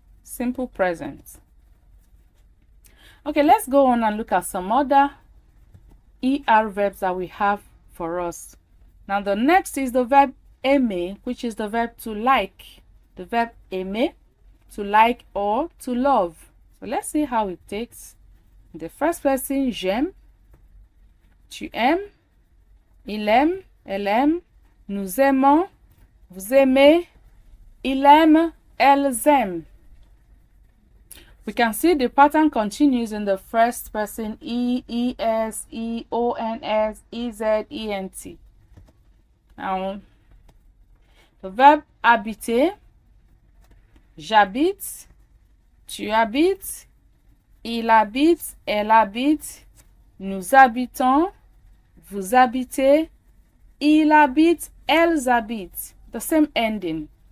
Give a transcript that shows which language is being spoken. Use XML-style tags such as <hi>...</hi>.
<en>Simple present. Okay, let's go on and look at some other er verbs that we have for us. Now the next is the verb aimer, which is the verb to like. The verb aimer, to like or to love. So let's see how it takes. In the first person,</en> <fr>j'aime, tu aimes, il aime, elle aime, nous aimons, vous aimez, il aime, elles aiment.</fr> <en>We can see the pattern continues in the first person, es, ons, ez, ent. Now, the verb</en> <fr>habiter, j'habite, tu habites, il habite, elle habite, nous habitons, vous habitez, il habite, elles habitent.</fr> <en>The same ending.</en>